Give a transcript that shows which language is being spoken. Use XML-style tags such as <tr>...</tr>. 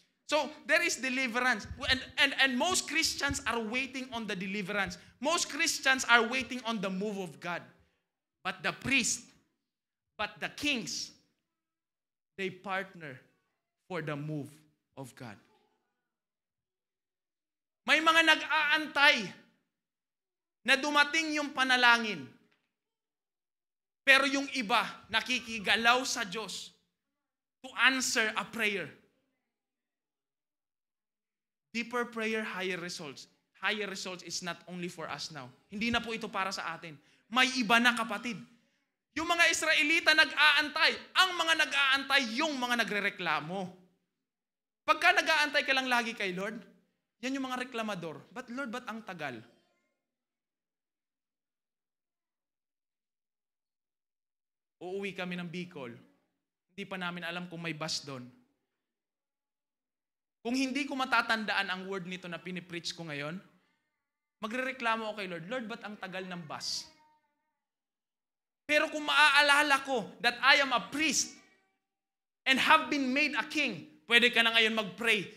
<en>So, there is deliverance. And most Christians are waiting on the deliverance. Most Christians are waiting on the move of God. But the priest, but the kings, they partner for the move of God.</en> <tl>May mga nag-aantay na dumating yung panalangin. Pero yung iba, nakikigalaw sa Diyos</tl> <en>to answer a prayer. Deeper prayer, higher results. Higher results is not only for us now.</en> <tl>Hindi na po ito para sa atin. May iba na, kapatid. Yung mga Israelita nag-aantay. Ang mga nag-aantay, yung mga nagrereklamo. Pagka nag-aantay ka lang lagi kay Lord, yan yung mga reklamador. But Lord, ba't ang tagal? Uuwi kami ng Bicol. Hindi pa namin alam kung may bus doon. Kung hindi ko matatandaan ang word nito na pinipreach ko ngayon, magrereklamo ako kay Lord, Lord, ba't ang tagal ng bus? Pero kung maaalala ko</tl> <en>that I am a priest and have been made a king,</en> <tl>pwede ka na ngayon mag-pray.</tl>